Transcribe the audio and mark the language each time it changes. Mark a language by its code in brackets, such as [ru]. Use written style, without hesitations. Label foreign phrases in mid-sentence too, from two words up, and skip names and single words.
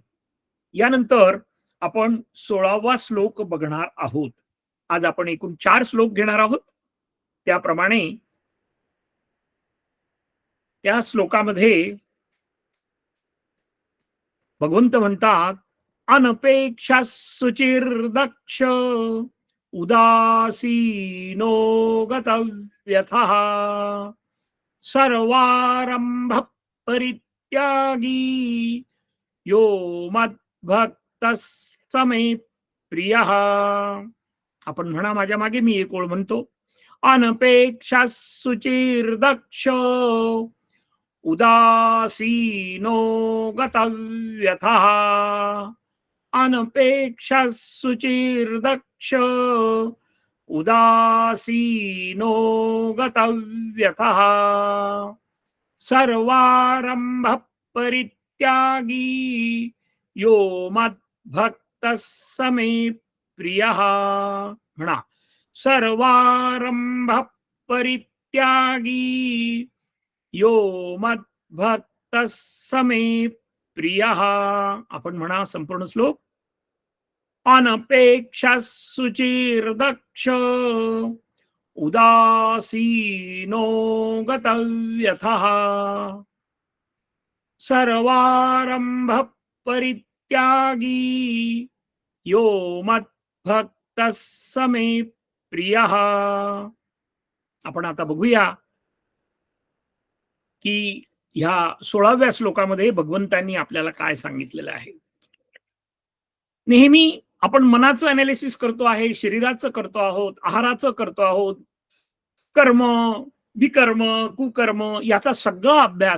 [mr] यानंतर आपण 16वा श्लोक बघणार आहोत. आज आपण एकूण 4 श्लोक घेणार आहोत. त्याप्रमाणे त्या श्लोकामध्ये भगवंत म्हणतात, [sa] अनपेक्षा सुचिर्दक्ष उदासीनो गतव्यथः सर्वारंभ परित्यागी यो मद्भक्त समे प्रियः. [mr] आपण म्हणा माझ्या मागे, मी एक ओळ म्हणतो. [sa] अनपेक्षा सुचिर्दक्ष उदासीनो गतव्यथः अनपेक्षा सुचिर्दक्ष उदासीनो गतव्यथः सर्वारंभ परित्यागी यो मद्भक्तः समे प्रियः. म्हणा, सर्वारंभ परित्यागी यो मद्भक्तः समे प्रियः. [mr] आपण म्हणा संपूर्ण श्लोक. [sa] अनपेक्षा सुचिर्दक्ष उदासीनो गतव्यथः सर्वारंभ परित्यागी यो मद्भक्तः समे प्रियः. [mr] आपण आता बघूया की ह्या 16व्या श्लोकामध्ये भगवंतांनी आपल्याला काय सांगितलेलं आहे. नेहमी आपण मनाचं अनालिसिस करतो आहे, शरीराचं करतो आहोत, आहाराचं करतो आहोत, कर्म, विकर्म, कुकर्म याचा सगळा अभ्यास.